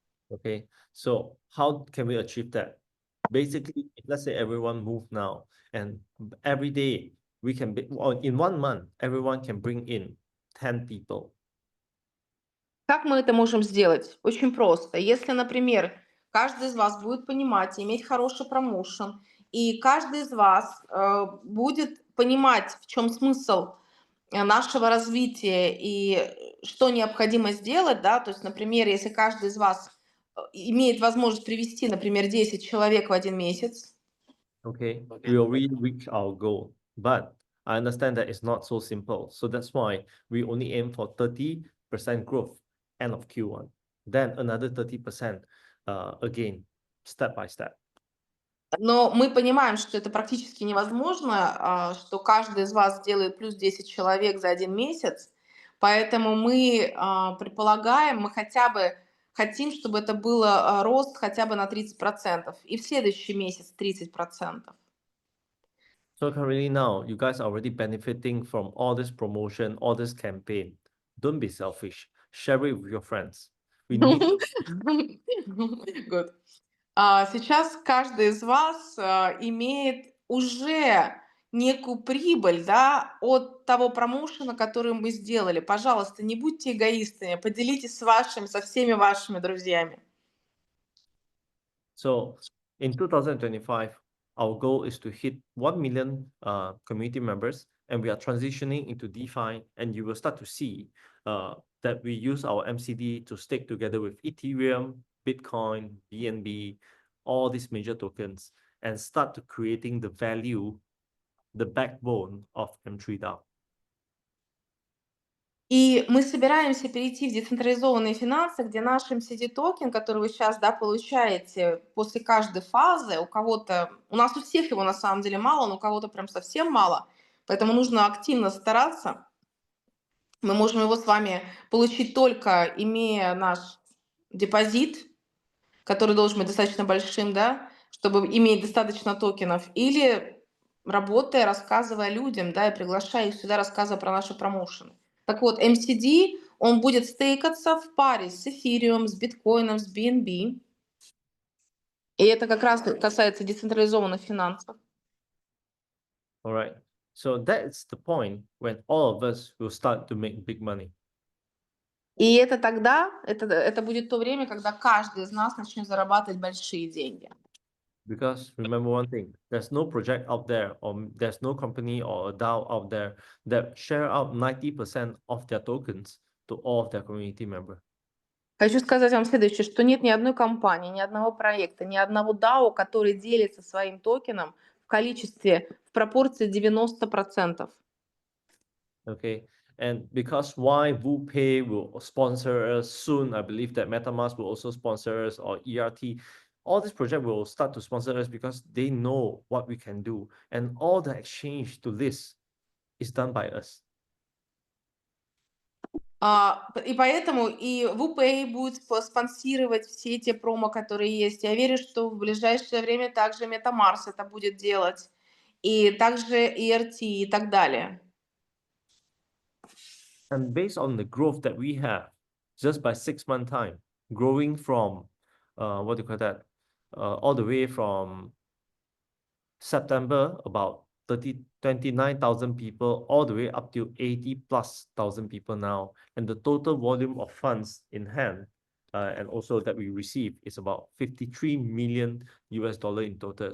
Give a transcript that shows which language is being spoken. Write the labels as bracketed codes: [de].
[en] Okay, so how can we achieve that? Basically, if let's say everyone move now, and every day we can be, or in 1 month, everyone can bring in 10 people. [ru] Как мы это можем сделать? Очень просто. Если, например, каждый из вас будет понимать и иметь хороший промоушен, и каждый из вас будет понимать, в чем смысл нашего развития и что необходимо сделать, да, то есть, например, если каждый из вас имеет возможность привести, например, 10 человек в 1 месяц, [en] Okay, we already reach our goal, but I understand that it's not so simple. So that's why we only aim for 30% growth end of Q1, then another 30% again, step by step. [ru] но мы понимаем, что это практически невозможно, что каждый из вас делает плюс 10 человек за 1 месяц, поэтому мы предполагаем, мы хотя бы хотим, чтобы это было рост хотя бы на 30%, и в следующий месяц 30%. [en] So currently now, you guys are already benefiting from all this promotion, all this campaign. Don't be selfish. Share it with your friends. We need Good. [ru] Сейчас каждый из вас имеет уже некую прибыль, да, от того промоушена, который мы сделали. Пожалуйста, не будьте эгоистами, поделитесь со всеми вашими друзьями. [en] So in 2025, our goal is to hit 1 million community members, and we are transitioning into DeFi, and you will start to see that we use our MCD to stake together with Ethereum, Bitcoin, BNB, all these major tokens, and start to creating the value, the backbone of M3DAO. [ru] И мы собираемся перейти в децентрализованные финансы, где наш MCD-токен, который вы сейчас, да, получаете после каждой фазы, у нас у всех его на самом деле мало, но у кого-то прям совсем мало, поэтому нужно активно стараться. Мы можем его с вами получить только имея наш депозит, который должен быть достаточно большим, да, чтобы иметь достаточно токенов, или работая, рассказывая людям, да, и приглашая их сюда, рассказывая про наши промоушены. Так вот, MCD, он будет стейкаться в паре с эфириум, с биткоином, с BNB. И это как раз касается децентрализованных финансов. [en] All right. So that's the point when all of us will start to make big money. [ru] И это тогда, это будет то время, когда каждый из нас начнет зарабатывать большие деньги. [en] Because remember one thing, there's no project out there, or there's no company or a DAO out there that share out 90% of their tokens to all of their community members. [ru] Хочу сказать вам следующее, что нет ни одной компании, ни одного проекта, ни одного DAO, который делится своим токеном в пропорции 90%. [en] Okay, and because why WooPay will sponsor us soon, I believe that MetaMask will also sponsor us, or ERT. All this project will start to sponsor us because they know what we can do, and all the exchange to this is done by us. [ru] И поэтому и WooPay будет спонсировать все эти промо, которые есть. Я верю, что в ближайшее время также MetaMask это будет делать, и также ERT и так далее. [en] And based on the growth that we have, just by 6 month time, growing from what do you call that, all the way from September, about 29,000 people, all the way up to 80,000+ people now, and the total volume of funds in hand, and also that we receive, is about $53 million in total.